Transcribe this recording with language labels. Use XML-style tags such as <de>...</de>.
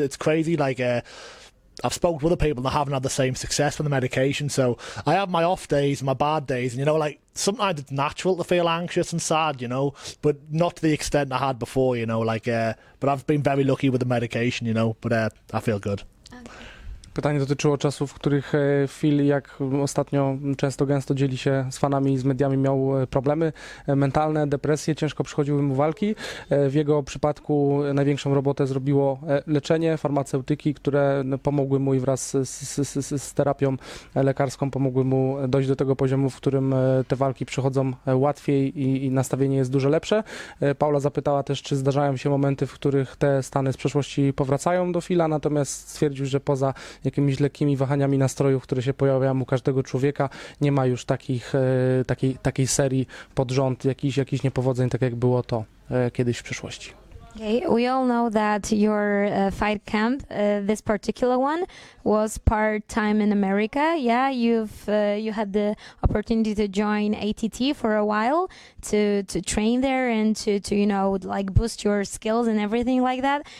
<en>It's crazy, I've spoken to other people that haven't had the same success with the medication, so I have my off days, my bad days, and you know, sometimes it's natural to feel anxious and sad, you know, but not to the extent I had before, you know, but I've been very lucky with the medication, you know, but I feel good.</en> <pl>Pytanie dotyczyło czasów, w których Phil, jak ostatnio gęsto dzieli się z fanami i z mediami, miał problemy mentalne, depresję, ciężko przychodziły mu walki. W jego przypadku największą robotę zrobiło leczenie, farmaceutyki, które pomogły mu i wraz z terapią lekarską pomogły mu dojść do tego poziomu, w którym te walki przychodzą łatwiej i nastawienie jest dużo lepsze. Paula zapytała też, czy zdarzają się momenty, w których te stany z przeszłości powracają do Phila, natomiast stwierdził, że poza jakimiś lekkimi wahaniami nastrojów, które się pojawiają u każdego człowieka, nie ma już takiej serii pod rząd, jakichś niepowodzeń, tak jak było to kiedyś w przeszłości.</pl> <en>Okay, we all know that your fight camp, this particular one, was part-time in America. Yeah, you had the opportunity to join ATT for a while to train there and to you know, boost your skills and everything like that.</en>